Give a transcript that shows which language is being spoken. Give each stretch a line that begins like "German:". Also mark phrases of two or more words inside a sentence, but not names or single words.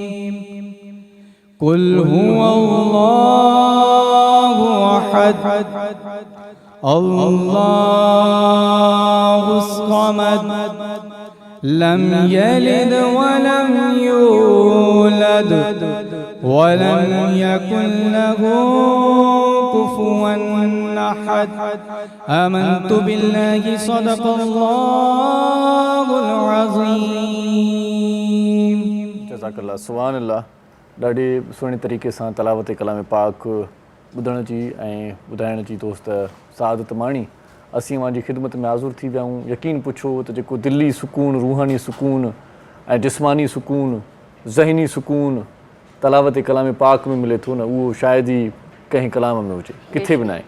Arabic: قل هو الله أحد الله الصمد لم يلد ولم يولد ولم يكن له كفوا أحد. آمنت بالله صدق الله العظيم. جزاک اللہ. سبحان اللہ.
Sindhi: ॾाढे सुहिणे तरीक़े सां तलावत कलाम पाक ॿुधण जी ऐं ॿुधाइण जी दोस्त सआदत माणी. असीं जी ख़िदमत में हाज़ुर थी विया आहियूं. यकीन पुछो त जेको दिली सुकून, रूहानी सुकून ऐं जिस्मानी सुकून, ज़हनी सुकून तलावत कलाम पाक में मिले थो न, उहो शायदि ई कंहिं कलाम में हुजे, किथे बि न आहे.